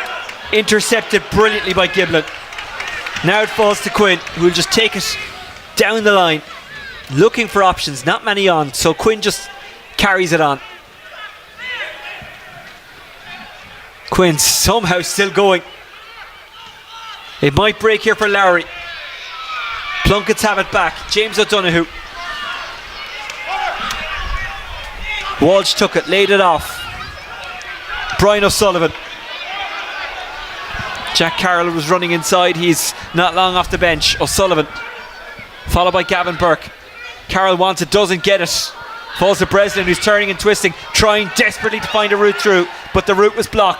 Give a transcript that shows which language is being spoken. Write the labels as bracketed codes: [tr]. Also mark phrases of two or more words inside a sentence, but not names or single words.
[en] Intercepted brilliantly by Giblin. Now it falls to Quinn, who will just take it down the line. Looking for options, not many on, so Quinn just carries it on. Quinn somehow still going. It might break here for Lowry. Plunkett's have it back. James O'Donoghue. Walsh took it, laid it off. Brian O'Sullivan. Jack Carroll was running inside. He's not long off the bench. O'Sullivan, followed by Gavin Burke. Carroll wants it, doesn't get it. Falls to Breslin, who's turning and twisting, trying desperately to find a route through, but the route was blocked.